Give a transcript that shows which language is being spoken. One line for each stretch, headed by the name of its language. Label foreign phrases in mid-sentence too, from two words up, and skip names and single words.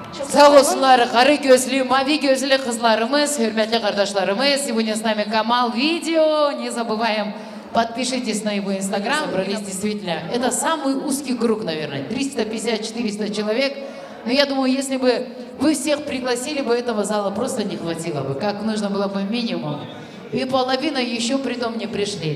Azerbaijani: Sağ olsunlar, qarı gözlü, mavi gözlü kızlarımız, hürmetli kardeşlerimiz.
Russian: Сегодня с нами Камал Видео. Не забываем, подпишитесь на его инстаграм. Собрались действительно. Это самый узкий круг, наверное. 350-400 человек. Но я думаю, если бы вы всех пригласили бы, этого зала просто не хватило бы. Как нужно было бы минимум. И половина еще при том не пришли.